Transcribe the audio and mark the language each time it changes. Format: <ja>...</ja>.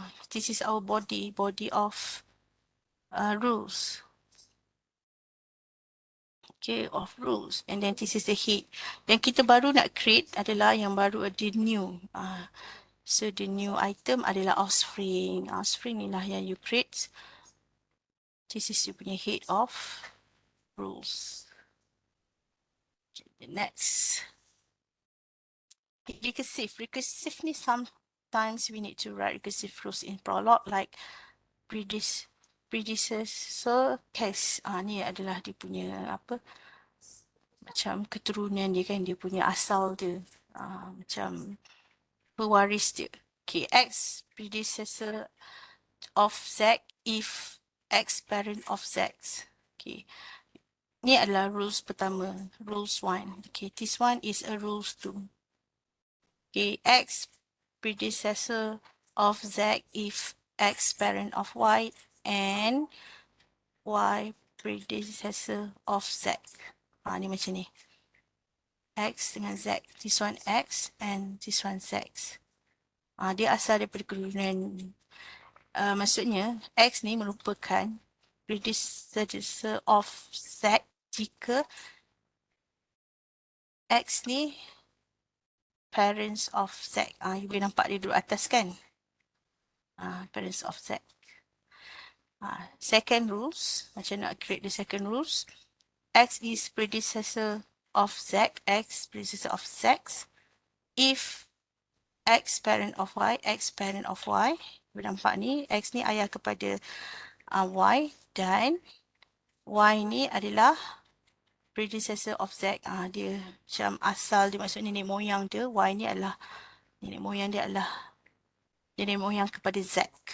<en>This is our body of rules. Okay, of rules. And then this is the head.</en> <ms>Dan kita baru nak create adalah yang baru ada new.</ms> <en>So the new item</en> <ms>adalah offspring. Offspring ni lah yang you create.</ms> <en>This is you punya head of rules. Okay, the next. Recursive. Recursive ni sometimes we need to write recursive rules in Prolog like predecessor case.</en> <ms>Ni adalah dia punya apa, macam keturunan dia kan, dia punya asal dia. Macam pewaris dia.</ms> <en>Okay, X predecessor of Z if X parent of Z.</en> <ms>Okay, ni adalah rules pertama, rules 1.</ms> <en>Okay, this one is a rules 2. Okay, X predecessor of Z if X parent of Y and Y predecessor of Z.</en> <ms>Ni macam ni. X dengan Z.</ms> <en>This one X and this one Z.</en> <ms>Dia asal daripada keturunan. Maksudnya X ni merupakan predecessor of Z jika X ni parents of Z. You boleh nampak dia duduk atas kan?</ms> <en>Parents of Z. Second rules,</en> <ms>macam nak</ms> <en>create the second rules. X is predecessor of Z, X predecessor of Z. If X parent of Y, X parent of Y.</en> <ms>Boleh nampak ni, X ni ayah kepada Y dan Y ni adalah predecessor of Z. Dia macam asal dia, maksudnya nenek moyang dia. Y ni adalah nenek moyang dia adalah nenek moyang kepada Z.</ms>